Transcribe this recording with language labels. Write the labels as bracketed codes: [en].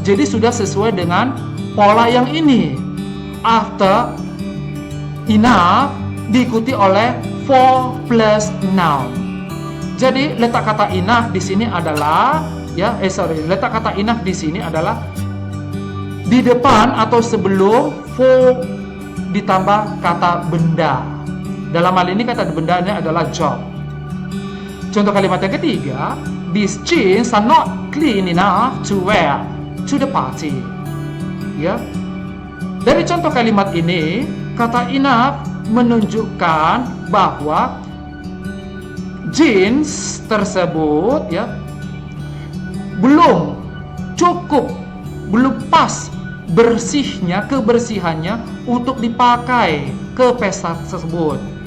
[id] Jadi sudah sesuai dengan pola yang ini. After enough diikuti oleh for plus noun. Jadi letak kata enough di sini adalah letak kata enough di sini adalah di depan atau sebelum for ditambah kata benda. Dalam hal ini kata benda ini adalah job. Contoh kalimat yang ketiga, [en] these jeans are not clean enough to wear to the party. [id] Ya. Dari contoh kalimat ini, kata enough menunjukkan bahwa jeans tersebut ya belum cukup, belum pas kebersihannya untuk dipakai ke pesta tersebut.